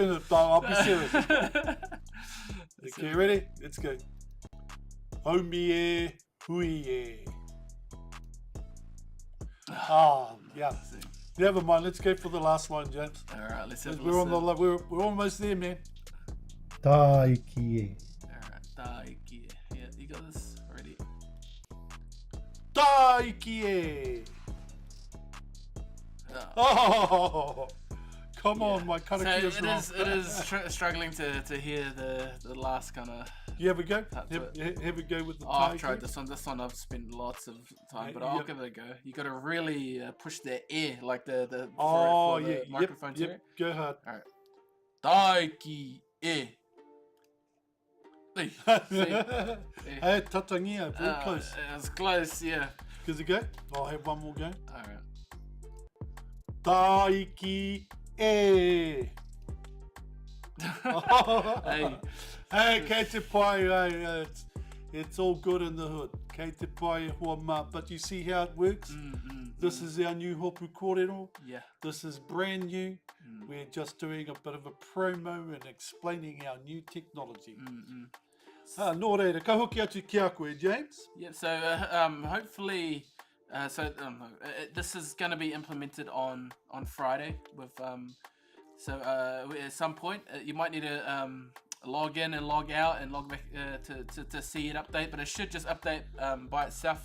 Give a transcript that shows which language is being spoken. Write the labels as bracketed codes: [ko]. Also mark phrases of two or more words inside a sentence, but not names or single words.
[en] doing it. I'll be serious. to. Okay, ready? Let's go. Hum yeah! Hui yeah! Oh, yeah. Never mind. Let's go for the last line, James. All right, let's have a We're on listen. we're almost there, man. [mi] Taiki e. [en] Alright, Daiki. Yeah, you got this already. Daikie! Oh, come on, my So karakia is wrong. it is struggling to hear the last kind of. You have a go? That's Have a go with the Oh, I've taiki? tried this one. This one I've spent lots of time, Yeah, but I'll yep. give it a go. You got to really push the air, like the Oh, for the yeah. microphone to Yep. it. Go hard. [mi] Daiki e. See? [en] Hey, tatangia, very close. It was close, yeah. Gives it go? I'll have one more go. Alright. [mi] Daiki e. [en] Hey. [mi] Hey, kei te pai, [en] hey, it's all good in the hood. [mi] Kei te pai hoa ma. [en] But you see how it works? This is our new [mi] hopu kōrero. [en] Yeah. This is brand new. We're just doing a bit of a promo and explaining our new technology. [mi] Nō reira, ka hoki atu ki a koe, [en] James? Yeah, so hopefully, this is going to be implemented on Friday with at some point you might need to log in and log out and log back to see it update, but it should just update by itself.